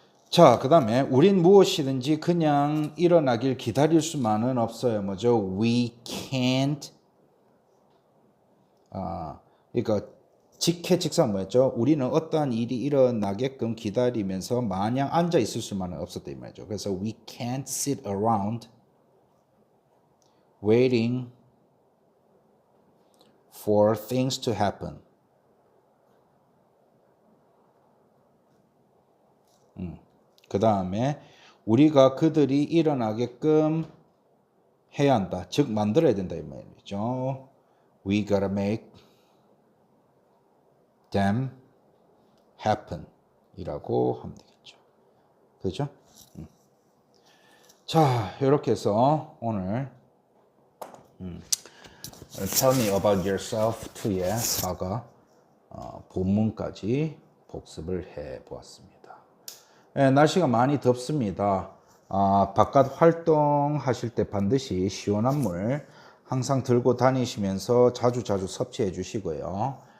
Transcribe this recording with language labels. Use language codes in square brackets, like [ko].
[ko] 자, 그 다음에 우린 무엇이든지 그냥 일어나길 기다릴 수만은 없어요. 뭐죠? [en] We can't [ko] 그러니까 직해직사 뭐였죠? 우리는 어떠한 일이 일어나게끔 기다리면서 마냥 앉아 있을 수만은 없었다 이 말이죠. 그래서 [en] we can't sit around waiting for things to happen. [ko] 그 다음에 우리가 그들이 일어나게끔 해야 한다. 즉 만들어야 된다 이 말이죠. [en] We gotta make them happen [ko] 이라고 하면 되겠죠. 그죠? 자, 이렇게 해서 오늘 Tell me about yourself 2의 4가 본문까지 복습을 해 보았습니다. 네, 날씨가 많이 덥습니다. 바깥 활동하실 때 반드시 시원한 물 항상 들고 다니시면서 자주 섭취해 주시고요.